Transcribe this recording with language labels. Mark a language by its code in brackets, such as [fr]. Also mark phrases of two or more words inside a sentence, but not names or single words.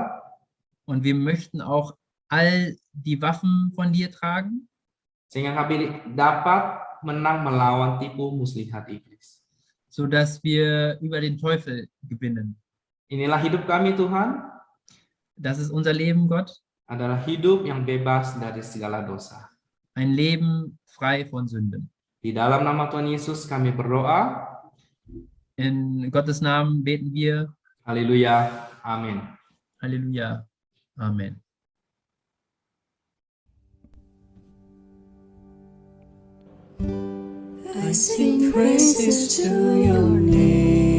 [de] Und wir möchten auch all die Waffen von dir tragen. [id] Sehingga kami dapat menang melawan tipu muslihat iblis. [de] Sodass wir über den Teufel gewinnen. [id] Inilah hidup kami Tuhan. [de] Das ist unser Leben, Gott. [id] Adalah hidup yang bebas dari segala dosa. [de] Ein Leben frei von Sünden. [id] Di dalam nama Tuhan Yesus kami berdoa. [de] In Gottes Namen beten wir. [id] Haleluya. Amin. [de] Halleluja. Amen. [en] I sing praises to your name.